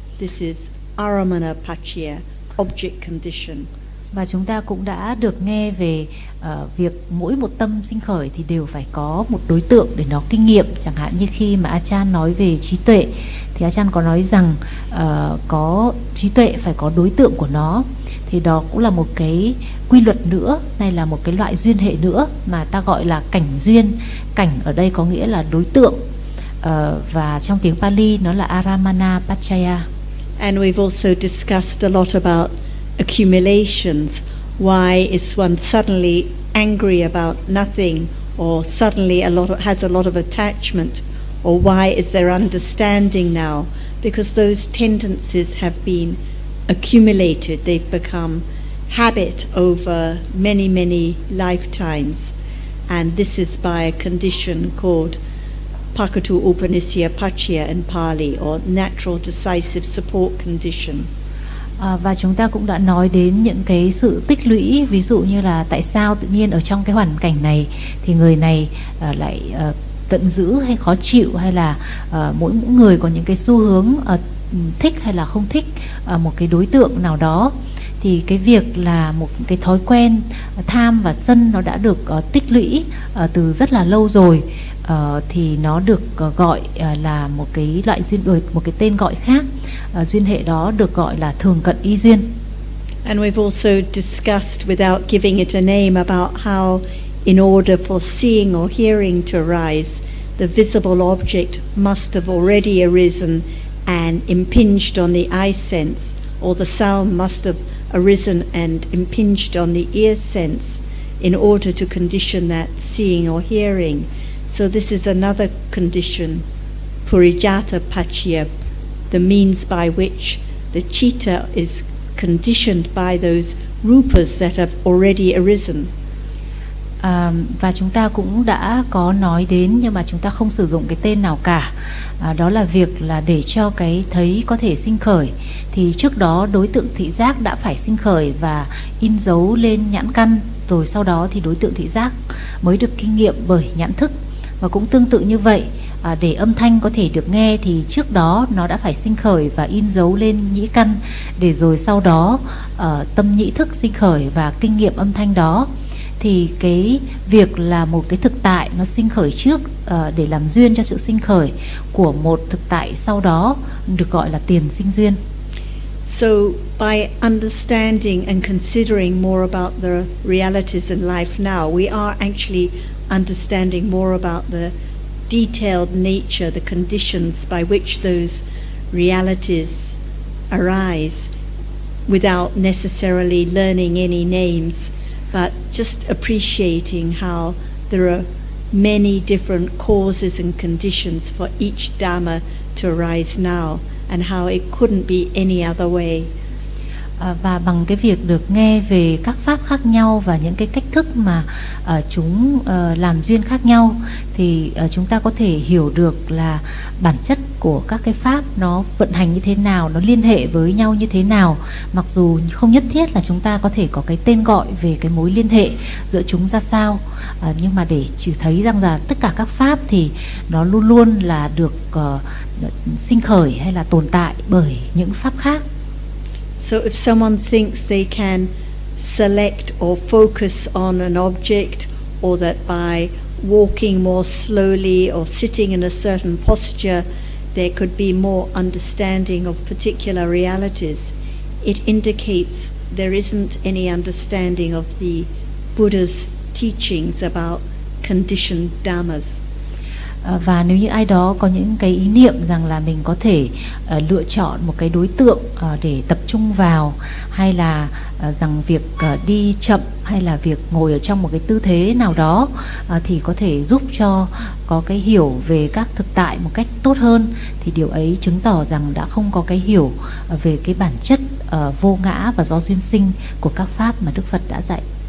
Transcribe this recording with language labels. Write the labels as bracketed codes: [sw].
[en] This is aramana paccaya, object condition. [vi] Và chúng ta cũng đã được nghe về việc mỗi một tâm sinh khởi thì đều phải có một đối tượng để nó kinh nghiệm. Chẳng hạn như khi mà Achan nói về trí tuệ, thì Achan có nói rằng có trí tuệ phải có đối tượng của nó. Thì đó cũng là một cái quy luật nữa, hay là một cái loại duyên hệ nữa mà ta gọi là cảnh duyên. Cảnh ở đây có nghĩa là đối tượng, và trong tiếng Pali nó là aramana paccaya. [en] And we've also discussed a lot about accumulations. Why is one suddenly angry about nothing, or suddenly has a lot of attachment, or why is there understanding now? Because those tendencies have been accumulated, they've become habit over many, many lifetimes, and this is by a condition called Pakatu Upanisya Paccaya in Pali, or natural decisive support condition. [vi] Và chúng ta cũng đã nói đến những cái sự tích lũy, ví dụ như là tại sao tự nhiên ở trong cái hoàn cảnh này thì người này lại tận dữ hay khó chịu, hay là mỗi người có những cái xu hướng thích hay là không thích một cái đối tượng nào đó. Thì cái việc là một cái thói quen tham và sân nó đã được tích lũy từ rất là lâu rồi, thì nó được gọi là một cái loại duyên, một cái tên gọi khác. Duyên hệ đó được gọi là thường cận y duyên. [en] And we've also discussed, without giving it a name, about how in order for seeing or hearing to arise, the visible object must have already arisen and impinged on the eye sense, or the sound must have arisen and impinged on the ear sense in order to condition that seeing or hearing. So this is another condition, purijata pachya, the means by which the citta is conditioned by those rupas that have already arisen. [vi] Và chúng ta cũng đã có nói đến, nhưng mà chúng ta không sử dụng cái tên nào cả. Đó là việc là để cho cái thấy có thể sinh khởi, thì trước đó đối tượng thị giác đã phải sinh khởi và in dấu lên nhãn căn, rồi sau đó thì đối tượng thị giác mới được kinh nghiệm bởi nhãn thức. Và cũng tương tự như vậy, để âm thanh có thể được nghe thì trước đó nó đã phải sinh khởi và in dấu lên nhĩ căn, để rồi sau đó tâm nhĩ thức sinh khởi và kinh nghiệm âm thanh đó. Thì cái việc là một cái thực tại nó sinh khởi trước để làm duyên cho sự sinh khởi của một thực tại sau đó được gọi là tiền sinh duyên. [en] So by understanding and considering more about the realities in life now, we are actually understanding more about the detailed nature, the conditions by which those realities arise, without necessarily learning any names, but just appreciating how there are many different causes and conditions for each dharma to arise now, and how it couldn't be any other way. [vi] Và bằng cái việc được nghe về các pháp khác nhau và những cái cách thức mà chúng làm duyên khác nhau, thì chúng ta có thể hiểu được là bản chất của các cái pháp nó vận hành như thế nào, nó liên hệ với nhau như thế nào, mặc dù không nhất thiết là chúng ta có thể có cái tên gọi về cái mối liên hệ giữa chúng ra sao, nhưng mà để chỉ thấy rằng là tất cả các pháp thì nó luôn luôn là được sinh khởi hay là tồn tại bởi những pháp khác. [en] So if someone thinks they can select or focus on an object, or that by walking more slowly or sitting in a certain posture, there could be more understanding of particular realities, it indicates there isn't any understanding of the Buddha's teachings about conditioned dhammas. [vi] Và nếu như ai đó có những cái ý niệm rằng là mình có thể lựa chọn một cái đối tượng để tập trung vào, hay là rằng việc đi chậm hay là việc ngồi ở trong một cái tư thế nào đó thì có thể giúp cho có cái hiểu về các thực tại một cách tốt hơn, thì điều ấy chứng tỏ rằng đã không có cái hiểu về cái bản chất vô ngã và do duyên sinh của các pháp mà Đức Phật đã dạy.